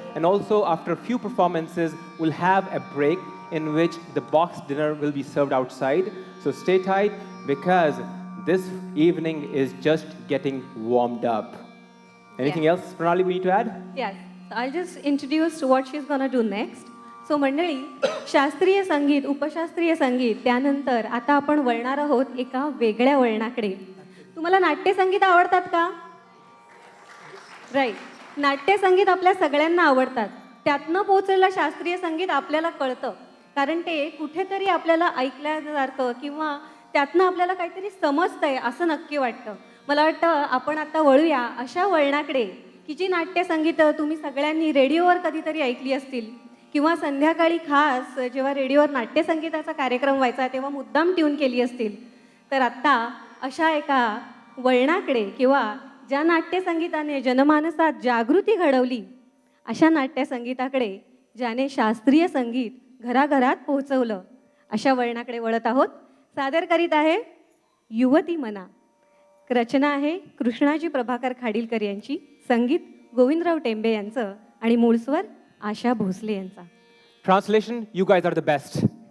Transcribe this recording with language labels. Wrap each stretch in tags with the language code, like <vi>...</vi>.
<en>And also, after a few performances, we'll have a break in which the box dinner will be served outside. So stay tight because this evening is just getting warmed up. Anything Yeah. else, Pranali, we need to add? Yes. I'll just introduce what she's gonna do next.</en> <mr>So मंडळी, शास्त्रीय संगीत, उपशास्त्रीय संगीत, त्यानंतर आता आपण वळणार आहोत एका वेगळ्या वळणाकडे. तुम्हाला नाट्यसंगीत आवडतात का? राईट. नाट्यसंगीत आपल्या सगळ्यांना आवडतात. त्यातनं पोचलेलं शास्त्रीय संगीत आपल्याला कळतं, कारण ते कुठेतरी आपल्याला ऐकल्यासारखं किंवा त्यातनं आपल्याला काहीतरी समजतंय असं नक्की वाटतं. मला वाटतं आपण आता वळूया अशा वळणाकडे की जी नाट्यसंगीतं तुम्ही सगळ्यांनी रेडिओवर कधीतरी ऐकली असतील किंवा संध्याकाळी खास जेव्हा रेडिओवर नाट्यसंगीताचा कार्यक्रम व्हायचा तेव्हा मुद्दाम ट्यून केली असतील. तर आत्ता अशा एका वळणाकडे किंवा ज्या नाट्यसंगीताने जनमानसात जागृती घडवली, अशा नाट्यसंगीताकडे ज्याने शास्त्रीय संगीत घराघरात पोहोचवलं, अशा वळणाकडे वळत आहोत. सादर करीत आहे युवती मना. रचना आहे कृष्णाजी प्रभाकर खाडीलकर यांची, संगीत गोविंदराव टेंबे यांचं आणि मूळ स्वर आशा भोसले यांचा.</mr> <en>Translation, you guys are the best.</en>